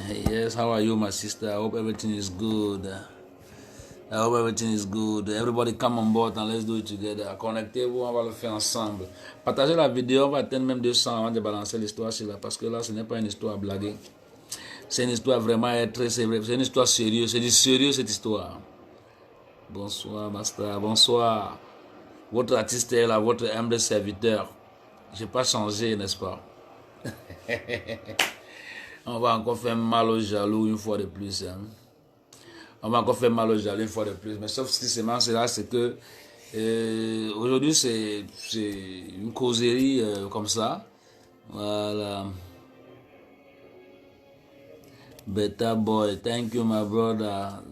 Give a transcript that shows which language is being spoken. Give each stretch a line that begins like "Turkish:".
English: Yes, how are you, my sister? I hope everything is good. I hope everything is good. Everybody come on board and let's do it together.
French: Connectez-vous, on va le faire ensemble. Partagez la vidéo, on va atteindre même 200 avant de balancer l'histoire sur là. Parce que là, ce n'est pas une histoire à blaguer. C'est une histoire vraiment très sérieuse. C'est une histoire sérieuse. C'est du sérieux cette histoire. Bonsoir, Master. Bonsoir. Votre artiste est là, votre humble serviteur. Je n'ai pas changé, n'est-ce pas? On va encore faire mal aux jaloux une fois de plus. Hein. On va encore faire mal aux jaloux une fois de plus. Mais sauf si c'est là, c'est que aujourd'hui, c'est une causerie comme ça. Voilà.
English: Beta boy, thank you, my brother.